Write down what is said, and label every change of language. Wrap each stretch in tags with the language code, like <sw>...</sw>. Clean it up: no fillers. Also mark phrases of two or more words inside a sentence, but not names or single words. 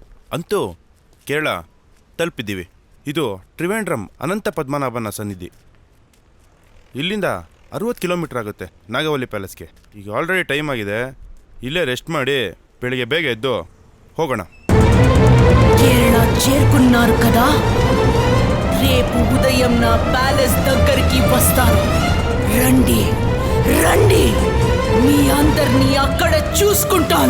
<kn>ಅಂತೂ ಕೇರಳ ತಲುಪಿದ್ದೀವಿ. ಇದು ತ್ರಿವೇಂದ್ರಂ ಅನಂತ ಪದ್ಮನಾಭನ ಸನ್ನಿಧಿ. ಇಲ್ಲಿಂದ 60 ಕಿಲೋಮೀಟರ್ ಆಗುತ್ತೆ ನಾಗವಲ್ಲಿ ಪ್ಯಾಲೇಸ್ಗೆ. ಈಗ</kn> <en>already time</en> <kn>ಆಗಿದೆ, ఇల్లే రెస్ట్ ಮಾಡಿ ಬೆಳಿಗ್ಗೆ ಬೇಗ ಎದ್ದು ಹೋಗೋಣ.</kn> <te>కేరళ చేరుకున్నారు కదా, రేపు ఉదయం నా ప్యాలెస్ దగ్గరికి వస్తాను. రండి రండి, మీ అందరినీ అక్కడ చూసుకుంటాను.</te>